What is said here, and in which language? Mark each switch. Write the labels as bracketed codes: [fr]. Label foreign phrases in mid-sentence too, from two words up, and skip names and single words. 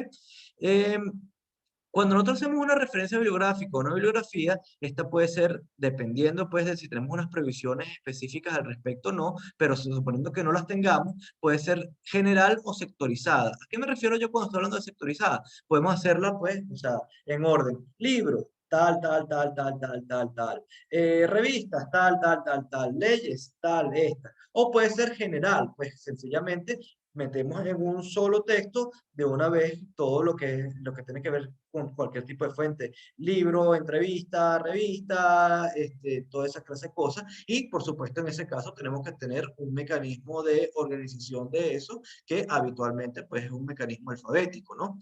[es] Em, Cuando nosotros hacemos una referencia bibliográfica o una bibliografía, esta puede ser, dependiendo pues de si tenemos unas previsiones específicas al respecto o no, pero suponiendo que no las tengamos, puede ser general o sectorizada. ¿A qué me refiero yo cuando estoy hablando de sectorizada? Podemos hacerla pues, o sea, en orden. Libro, tal, tal, tal, tal, tal, tal, tal. Revistas, tal, tal, tal, tal. Leyes, tal, esta. O puede ser general, pues sencillamente metemos en un solo texto de una vez todo lo que tiene que ver con cualquier tipo de fuente, libro, entrevista, revista, toda esa clase de cosas. Y por supuesto en ese caso tenemos que tener un mecanismo de organización de eso, que habitualmente pues es un mecanismo alfabético, ¿no?